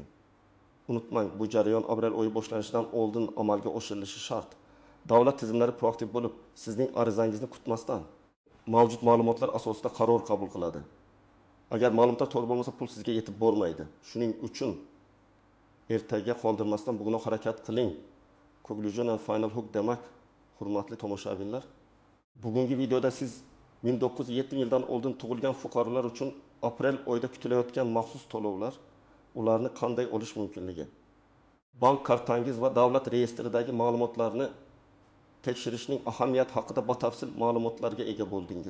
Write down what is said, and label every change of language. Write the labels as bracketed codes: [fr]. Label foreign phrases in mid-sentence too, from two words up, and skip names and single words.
[uz] Unutmang, bu jarayon aprel oyi boshlanishidan oldin amalga oshirilishi shart. Davlat tizimlari proaktiv bo'lib, sizning arizangizni kutmasdan mavjud ma'lumotlar asosida qaror qabul qiladi. Agar ma'lumotlar to'g'ri bo'lmasa, pul sizga yetib bormaydi. Shuning uchun ertaga qoldirmasdan bugun harakat qiling. [en] Conclusion and final hook [uz] demak, hurmatli tomoshabinlar. Bugungi videoda siz 1907 yildan oldin tug'ilgan fuqarolar uchun aprel oyida kutilayotgan maxsus to'lovlar, ularni qanday olish mumkinligi, bank kartangiz va davlat reyestridagi ma'lumotlarni tekshirishning ahamiyati haqida batafsil ma'lumotlarga ega bo'ldingiz.